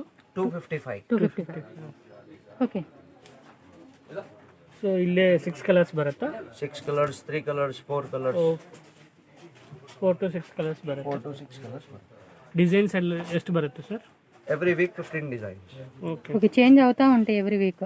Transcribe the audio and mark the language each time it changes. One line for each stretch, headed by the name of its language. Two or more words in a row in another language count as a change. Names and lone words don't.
Telugu: 255. ఓకే,
Kannada: ಸೊ ಇಲ್ಲೇ 6 ಕಲರ್ಸ್ ಬರುತ್ತಾ? 6 ಕಲರ್ಸ್ 3 ಕಲರ್ಸ್ 4 ಕಲರ್ಸ್. 4 to 6 ಕಲರ್ಸ್ ಬರುತ್ತೆ. 4 to 6 ಕಲರ್ಸ್. ಡಿಸೈನ್ಸ್ ಎಲ್ಲ ಎಷ್ಟು ಬರುತ್ತೆ ಸರ್?
English: every week 15 designs.
Kannada: ಓಕೆ.
Telugu: ఓకే, చేంజ్ అవుతా ఉంటాయి
English: every week.